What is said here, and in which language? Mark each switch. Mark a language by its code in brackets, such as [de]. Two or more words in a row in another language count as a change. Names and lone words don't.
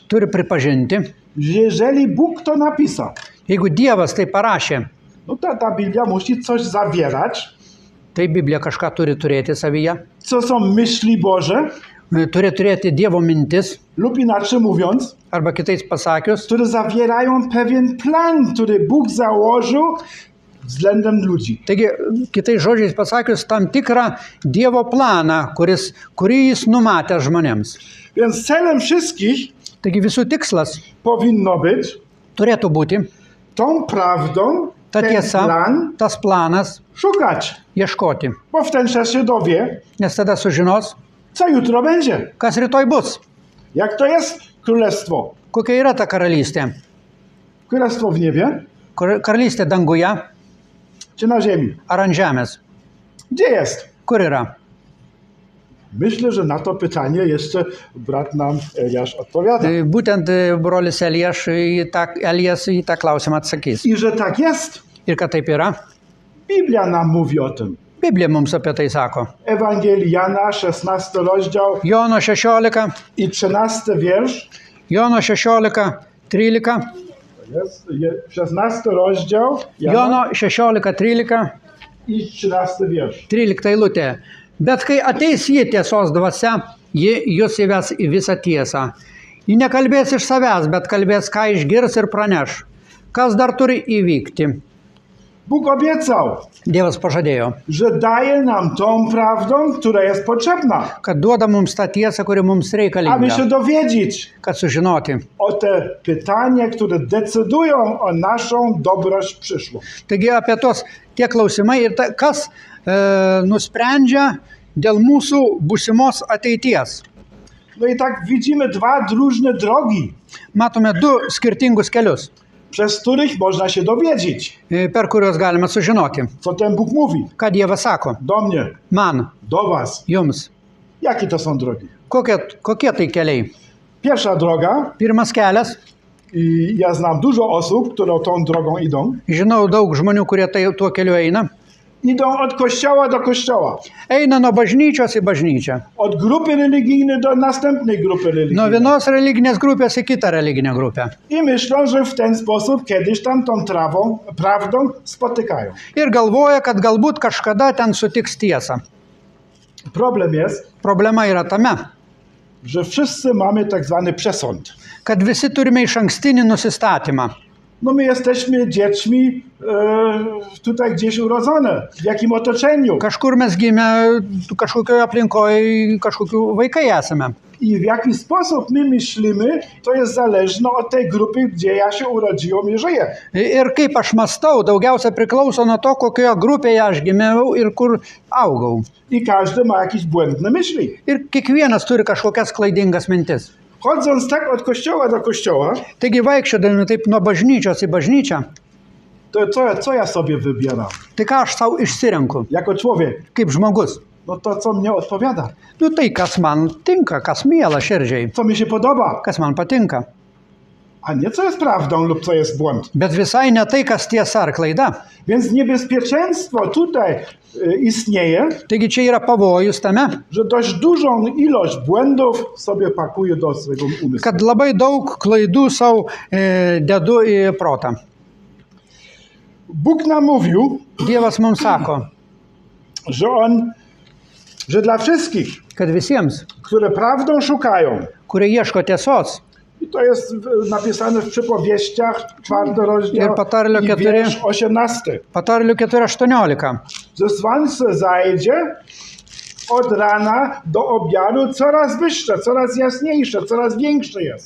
[lt] turi pripažinti, [pl] że jeżeli Bóg to napisał, [lt] jeigu Dievas tai parašė, [pl] no to ta Biblia musi coś zawierać, [lt] tai Biblija kažką turi turėti savyje, [pl] co są myśli Boże, [lt] turi turėti Dievo mintis, [pl] lub inaczej mówiąc, [lt] arba kitais pasakius, [pl] które zawierają pewien plan, który Bóg założył względem ludzi. [lt] taigi, kitais žodžiais pasakius, tam tikrą Dievo planą, kurį jis numatė žmonėms. [pl] Więc celem wszystkich [lt] Taigi visų tikslas [pl] powinno być [lt] turėtų būti [pl] tą prawdą, [lt] ta [pl] ten [lt] tiesa, [pl] plan [lt] tas planas [pl] szukać, [lt] ieškoti. [pl] bo w ten czas się dowie, [lt] Nes tada sužinos, [pl] co jutro będzie. [lt] kas rytoj bus, [pl] Jak to jest królestwo? [lt] kokia yra ta karalystė. [pl] Królestwo w niebie [lt] Karalystė danguje [pl] czy na ziemi? [lt] ar ant žemės? [pl] Gdzie jest? [lt] Kur yra? [pl] Myślę, że na to pytanie jeszcze brat nam Eliasz odpowiada. [lt] Būtent brolis Elijas į tą klausimą atsakys. [pl] I że tak jest. [lt] Ir kad taip yra, [pl] Biblia nam mówi o tym. [lt] Biblija mums apie tai sako. [pl] Ewangelii Jana, 16 rozdział [lt] Jono 16, [pl] i 13 wiersz. [lt] Jono 16, 13, [pl] Jest 16 rozdział Jana [lt] Jono 16, 13, [pl] i 13 wiersz. [lt] 13 eilutė. Bet kai ateis ji tiesos dvasia, ji jūs įves į visą tiesą. Ji nekalbės iš savęs, bet kalbės, ką išgirs ir praneš. Kas dar turi įvykti? [pl] Bóg obiecał, [lt] Dievas pažadėjo, [pl] że daje nam tą prawdą, która jest potrzebna, [lt] kad duoda mums tą tiesą, kuri mums [pl] aby [lt] reikalinga, [pl] się dowiedzieć [lt] kad sužinoti. [pl] o te pytania, które decydują o naszą dobroć przyszłą. [lt] Taigi apie tie klausimai ir kas nusprendžia dėl mūsų būsimos ateities. [pl] No i tak widzimy dwa różne drogi, [lt] Matome du skirtingus kelius, [pl] przez których można się dowiedzieć, [lt] per kuriuos galime sužinoti, [pl] co ten Bóg mówi [lt] ką Dievas sako [pl] do mnie, [lt] man, [pl] do was. [lt] jums. [pl] Jakie to są drogi? [lt] Kokie tai keliai? [pl] Pierwsza droga, [lt] Pirmas kelias, [pl] i ja znam dużo osób, które tą drogą idą, [lt] žinau daug žmonių, kurie tuo keliu eina. [pl] idą od kościoła do kościoła, [lt] Eina nuo bažnyčios į bažnyčią. [pl] od grupy religijnej do następnej grupy [lt] Nuo [pl] religijnej. [lt] vienos religinės grupės į kitą religinę grupę. [pl] I myślą, że w ten sposób kiedyś tam tą prawdą spotykają. [lt] Ir galvoja, kad galbūt kažkada ten sutiks tiesą. [pl] Problem jest, [lt] Problema yra tame, [pl] że wszyscy mamy tak zwany przesąd. [lt] kad visi turime išankstinį nusistatymą. [pl] No my jesteśmy dziećmi tutaj gdzieś urodzone, w jakim otoczeniu [lt] Kažkur mes gimę, kažkokioje aplinkoje, kažkokių vaikai esame. [pl] i w jaki sposób my myślimy, to jest zależne od tej grupy, gdzie ja się urodziłem i żyję. [lt] Ir kaip aš mąstau, daugiausia priklauso nuo to, kokioje grupėje aš gimiau ir kur augau. [pl] I każdy ma jakieś błędne myśli. [lt] Ir kiekvienas turi kažkokias klaidingas mintis. [pl] Chodząc tak od kościoła do kościoła, [lt] Taigi vaikščiodami taip nuo bažnyčios į bažnyčią, [pl] to co ja sobie wybieram [lt] tai ką aš savo išsirenku, [pl] jako człowiek? [lt] kaip žmogus? [pl] No to, co mnie odpowiada, [lt] Nu tai, kas man tinka, kas miela širdžiai, [pl] co mi się podoba, [lt] kas man patinka. [pl] a nie co jest prawdą lub co jest błąd. [lt] Bet visai ne tai, kas tiesa ar klaida. [pl] Więc niebezpieczeństwo tutaj istnieje, [lt] Taigi čia yra pavojus tame, [pl] że dość dużą ilość błędów sobie pakuje do swojego umysłu. [lt] kad labai daug klaidų savo dedu į protą. [pl] Bóg nam mówił, [lt] Dievas mums sako, [pl] że dla wszystkich, [lt] kad visiems, [pl] które prawdą szukają, [lt] kurie ieško tiesos, [pl] i to jest napisane w przypowieściach, 4 rozdział [lt] Ir Patarlio [pl] i 4. wiersz 18, [lt] Patarlių 4.18, [pl] że słońce zajdzie od rana do obiadu coraz wyższe, coraz jasniejsze, coraz większe jest.